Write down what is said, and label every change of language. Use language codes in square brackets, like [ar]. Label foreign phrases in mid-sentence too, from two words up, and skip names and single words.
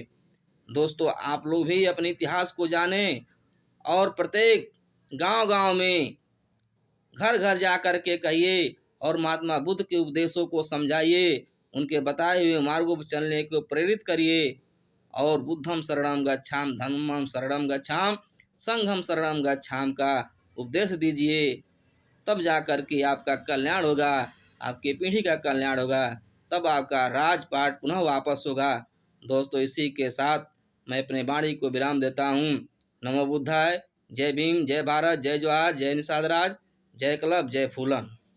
[hi] दोस्तों, आप लोग भी अपने इतिहास को जानें और प्रत्येक गांव-गांव में घर घर जा कर के कहिए और महात्मा बुद्ध के उपदेशों को समझाइए, उनके बताए हुए मार्गों पर चलने को प्रेरित करिए और [pi] बुद्धम शरणम गच्छाम, धम्मम शरणम गच्छाम, संघम शरणम गच्छाम [hi] का उपदेश दीजिए। तब जा कर के आपका कल्याण होगा, आपकी पीढ़ी का कल्याण होगा, तब आपका राजपाट पुनः वापस होगा। दोस्तों, इसी के साथ मैं अपने वाणी को विराम देता हूँ। नमो बुद्धाय। जय भीम, जय भारत, जय जवाहर, जय निषाद राज, जय क्लब, जय फूलन।